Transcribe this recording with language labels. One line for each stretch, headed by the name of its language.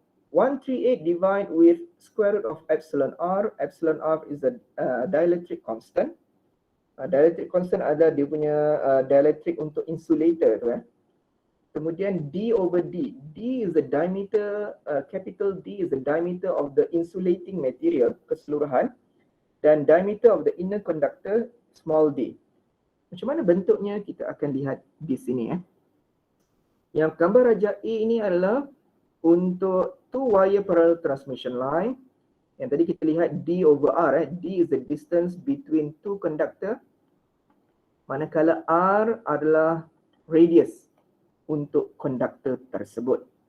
English: 138 divide with square root of epsilon R. Epsilon R is a dielectric constant.
Malay: Dielectric constant adalah dia punya dielectric untuk insulator tu . Kemudian
English: D over D. D is the diameter, capital D is the diameter of the insulating material
Malay: keseluruhan, dan
English: diameter of the inner conductor small d.
Malay: Macam mana bentuknya kita akan lihat di sini . Yang gambar rajah A ini adalah untuk 2 wire parallel transmission line. Yang tadi kita lihat D over R .
English: D is the distance between two conductor.
Malay: Manakala R adalah radius untuk conductor tersebut.